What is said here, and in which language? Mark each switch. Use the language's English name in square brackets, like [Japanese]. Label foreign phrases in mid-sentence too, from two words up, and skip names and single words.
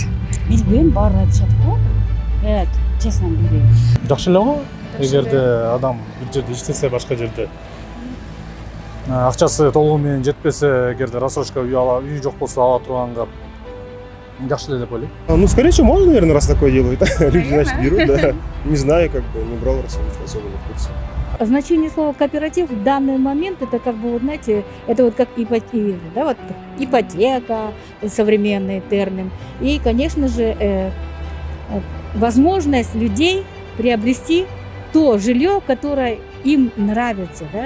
[Kyrgyz] Билбейм, баары айтышат го. Честно билбейм. Жакшы эле го. Эгерде адам бир жерде иштесе, башка жерде акчасы толугу менен жетпесе, эгерде рассрочка үй жок болсо ала турганга жакшы эле деп ойлойм. [Russian] Ну, скорее всего, мало, наверное, раз такое делают. Люди, значит, берут, да. Не знаю, как бы, не брал рассрочку особо в курсе. Значение слова кооператив в данный момент это как бы, вот знаете, это вот как ипотека, да, вот ипотека, современный термин. И, конечно же, возможность людей приобрести то жилье, которое им нравится, да?